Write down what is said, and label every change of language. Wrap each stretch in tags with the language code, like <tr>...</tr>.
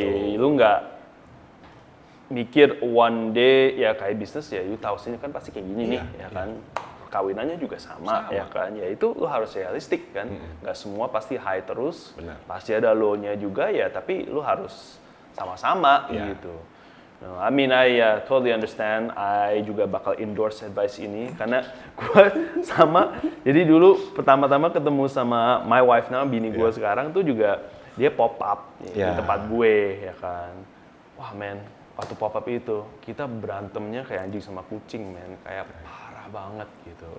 <id>Gitu. Lu nggak mikir one day ya kayak bisnis ya, you tahu sini kan pasti kayak gini nih ya kan. Kawinannya juga sama ya kan. Ya itu lu harus realistik kan. Nggak semua pasti high terus. Benar. Pasti ada low-nya juga ya, tapi lu harus sama-sama gitu.</id> <en>No, I mean, I totally understand.</en> <id>I juga bakal endorse advice ini karena gue sama. Jadi dulu pertama-tama ketemu sama my wife bini gue sekarang tuh juga dia pop up di tempat gue ya kan. Wah men, waktu pop up itu kita berantemnya kayak anjing sama kucing men, kayak parah banget gitu.</id>